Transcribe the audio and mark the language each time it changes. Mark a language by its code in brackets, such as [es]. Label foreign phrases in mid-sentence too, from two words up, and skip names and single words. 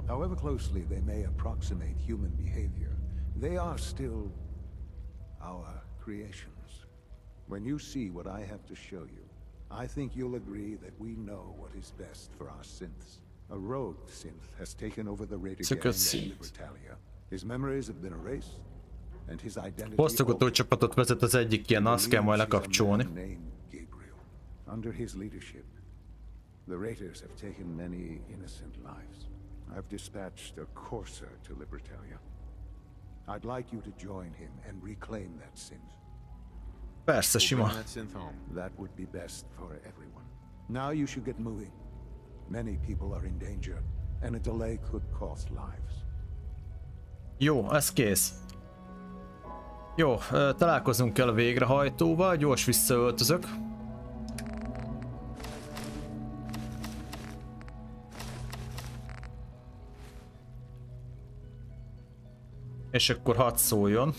[en] However closely they may approximate human behavior, they are still our creations. When you see what I have to show you, I think you'll agree that we know what is best for our synths. A rogue synth has taken over the Raider gang in Libertalia. His memories have been erased, and his identity... [hu] Posztogató csapatot vezet az egyik ilyen, azt kell majd lekapcsolni. [en] Under his leadership, the Raiders have taken many innocent lives. I've dispatched a courser to Libertalia. I'd like you to join him and reclaim that synth. [hu] Persze, sima. [en] That would be best for everyone. Now you should get moving. Many people are in danger, and a delay could cost lives. [hu] Jó, ez kész. Jó, találkozunk kell a végrehajtóval, gyors visszaöltözök. És akkor hadd szóljon.